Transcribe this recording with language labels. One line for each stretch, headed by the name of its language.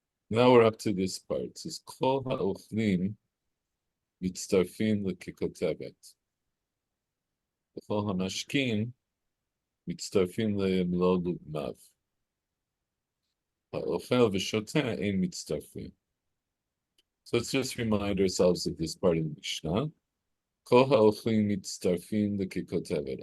English: Now we're up to this part. It says,
Hebrew: כל האוכלים מצטרפים לככותבת. וכל המשקים מצטרפים למלוא לגנב. האוכל ושותה אין מצטרפים.
English: So let's just remind ourselves of this part of the Mishnah.
Hebrew: כל האוכלים מצטרפים לככותבת.